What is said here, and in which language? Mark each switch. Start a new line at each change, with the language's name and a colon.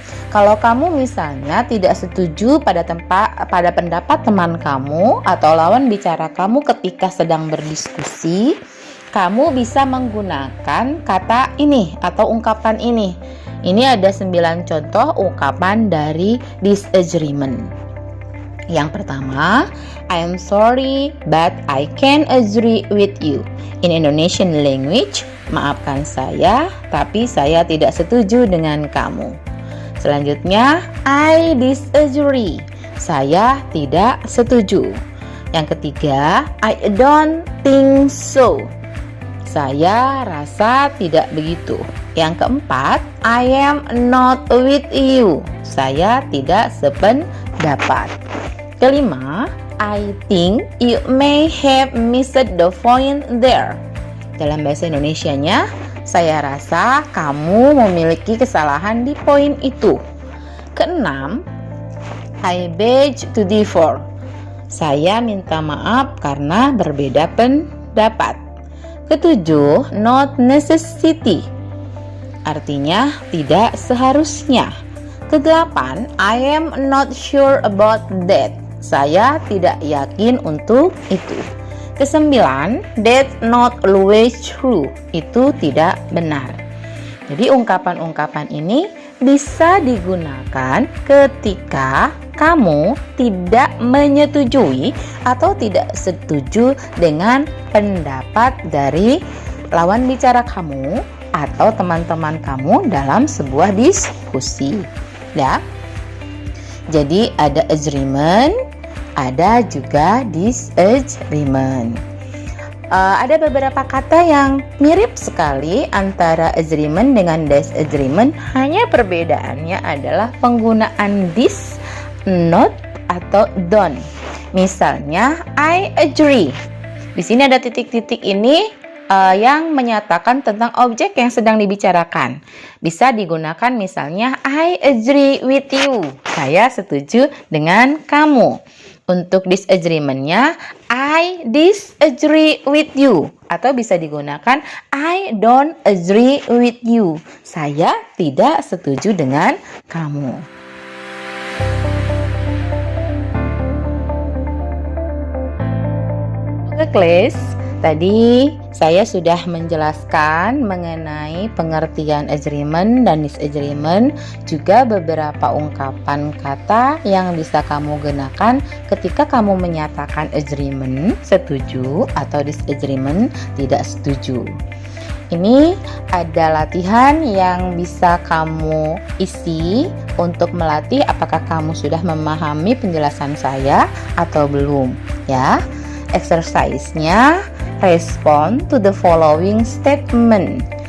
Indonesian: Kalau kamu misalnya tidak setuju pada pendapat teman kamu atau lawan bicara kamu ketika sedang berdiskusi, kamu bisa menggunakan kata ini atau ungkapan ini. Ini ada 9 contoh ungkapan dari disagreement. Yang pertama,
English: I am sorry but I can't agree with you. In Indonesian language,
Indonesian: maafkan saya, tapi saya tidak setuju dengan kamu. Selanjutnya,
English: I disagree.
Indonesian: Saya tidak setuju. Yang ketiga,
English: I don't think so.
Indonesian: Saya rasa tidak begitu. Yang keempat,
English: I am not with you.
Indonesian: Saya tidak sependapat. Kelima,
English: I think you may have missed the point there.
Indonesian: Dalam bahasa Indonesianya, saya rasa kamu memiliki kesalahan di poin itu. Keenam,
English: I beg to differ.
Indonesian: Saya minta maaf karena berbeda pendapat. Ketujuh,
English: not necessity.
Indonesian: Artinya tidak seharusnya. Kedelapan,
English: I am not sure about that.
Indonesian: Saya tidak yakin untuk itu. Kesembilan,
English: that's not always true.
Indonesian: Itu tidak benar. Jadi ungkapan-ungkapan ini bisa digunakan ketika kamu tidak menyetujui atau tidak setuju dengan pendapat dari lawan bicara kamu atau teman-teman kamu dalam sebuah diskusi. Ya. Jadi ada agreement, ada juga disagreement. Ada beberapa kata yang mirip sekali antara agreement dengan disagreement, hanya perbedaannya adalah penggunaan this, not, atau don't. Misalnya,
English: I agree.
Indonesian: Di sini ada titik-titik ini yang menyatakan tentang objek yang sedang dibicarakan. Bisa digunakan misalnya,
English: I agree with you.
Indonesian: Saya setuju dengan kamu. Untuk
English: disagreement-nya, I disagree with you.
Indonesian: Atau bisa digunakan,
English: I don't agree with you.
Indonesian: Saya tidak setuju dengan kamu. Oke, kelas. Tadi saya sudah menjelaskan mengenai pengertian agreement dan disagreement, juga beberapa ungkapan kata yang bisa kamu gunakan ketika kamu menyatakan agreement, setuju, atau disagreement, tidak setuju. Ini ada latihan yang bisa kamu isi untuk melatih apakah kamu sudah memahami penjelasan saya atau belum, ya.
English: Exercise-nya, respond to the following statement.